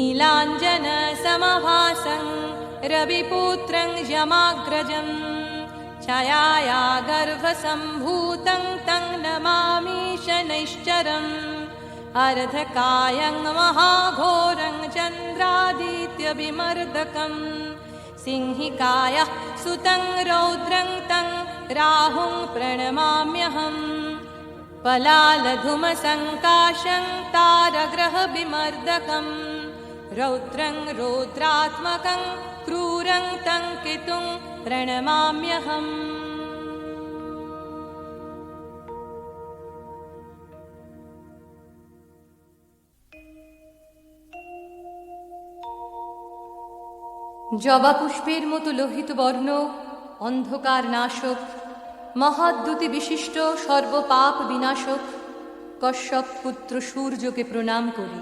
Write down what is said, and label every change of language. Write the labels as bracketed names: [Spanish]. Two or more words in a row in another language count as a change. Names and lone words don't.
[Sanskrit] नीलाञ्जनसमभासं रविपुत्रं यमाग्रजं छायाया गर्भसम्भूतं तं नमामि शनैश्चरम् अर्धकायं महाघोरं चन्द्रादित्यविमर्दकम् सिंहिकायाः सुतं रौद्रं तं राहुं प्रणमाम्यहम् पलालधूमसङ्काशं तारग्रहविमर्दकम् रौद्रं रौद्रात्मकं क्रूरं तं केतुं प्रणमाम्यहम् [Bangla] জবা পুষ্পের মতো লোহিত বর্ণ, অন্ধকার নাশক, মহাদ্যুতি বিশিষ্ট সর্বপাপ বিনাশক কশ্যপ পুত্র সূর্যকে প্রণাম করি।